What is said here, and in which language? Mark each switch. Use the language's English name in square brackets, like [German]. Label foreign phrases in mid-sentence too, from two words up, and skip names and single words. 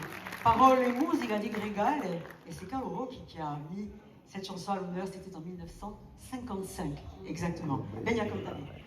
[Italian] Parole e musica di Gregale, [French] et c'est Carlo Rocchi qui a mis cette chanson à l'honneur, c'était en 1955, exactement. [Italian] Bella cantare.